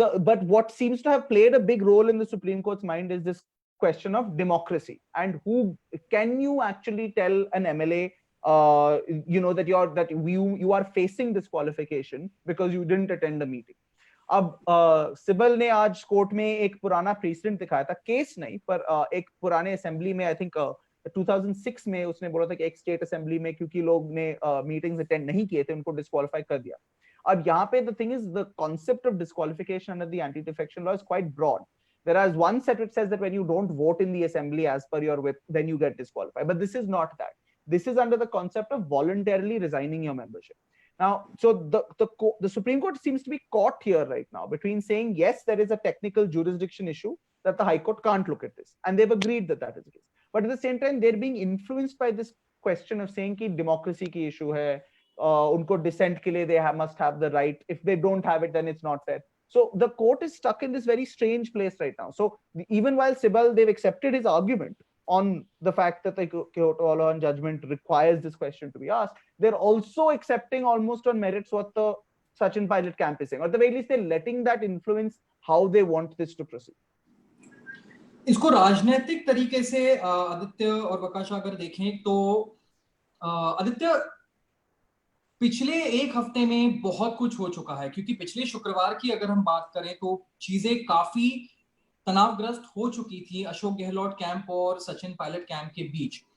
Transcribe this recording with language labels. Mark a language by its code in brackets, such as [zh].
[en] But what seems to have played a big role in the Supreme Court's mind is this question of democracy and who can you actually tell an MLA that you are facing disqualification because you didn't attend the meeting. [hi] अब सिबल ने आज court में एक पुराना president दिखाया था, case नहीं पर एक पुराने असेंबली में, [en] I think [hi] 2006 में उसने बोला था कि एक स्टेट असेंबली में क्योंकि लोग ने मीटिंग्स अटेंड नहीं किए थे उनको डिस्क्वालीफाई कर दिया। अब यहाँ पे [en] the thing is the concept of disqualification under the anti-defection law is quite broad. Whereas one set which says that when you don't vote in the assembly as per your whip, then you get disqualified. But this is not that. This is under the concept of voluntarily resigning your membership. Now, so the Supreme Court seems to be caught here right now between saying yes, there is a technical jurisdiction issue that the High Court can't look at this, and they've agreed that that is the case. But at the same time, they're being influenced by this question of saying [hi] कि democracy की issue है, उनको dissent के लिए [en] they must have the right. If they don't have it, then it's not fair. So the court is stuck in this very strange place right now. So even while Sibal, they've accepted his argument on the fact that the Kyoto Holohan judgment requires this question to be asked, they're also accepting almost on merits what the Sachin pilot camp is saying. Or at the very least, they're letting that influence how they want this to proceed. [hi] इसको राजनीतिक तरीके से आदित्य और वकाशा अगर देखें तो आदित्य पिछले एक हफ्ते में बहुत कुछ हो चुका है, क्योंकि पिछले शुक्रवार की अगर हम बात करें तो चीजें काफी तनावग्रस्त हो चुकी थी अशोक गहलोत कैंप और सचिन पायलट कैंप के बीच।